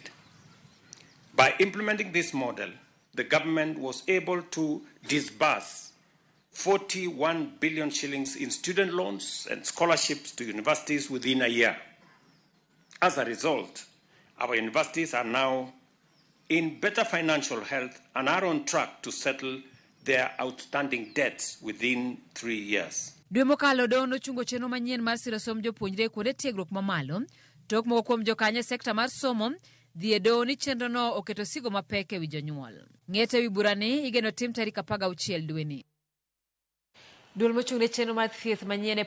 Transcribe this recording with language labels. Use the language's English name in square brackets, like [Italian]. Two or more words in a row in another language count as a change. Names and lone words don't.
[English] By implementing this model, the government was able to disburse 41 billion shillings in student loans and scholarships to universities within a year. As a result, our universities are now in better financial health and are on track to settle their outstanding debts within 3 years. [Luo (Kenya and Tanzania)] Dwe mokalo dono chungo chenro manyien mar siro som jopuonjre kuonde tiegruok mamalo, tok moko kuom jokanye sekta mar somo dhi e doho ni chenro no oketo sigo mapek e wi jonyuol. Ng'ete wi burani igeno tim tarik 16 dweni. Duol mochung'ne chenro mar thieth manyien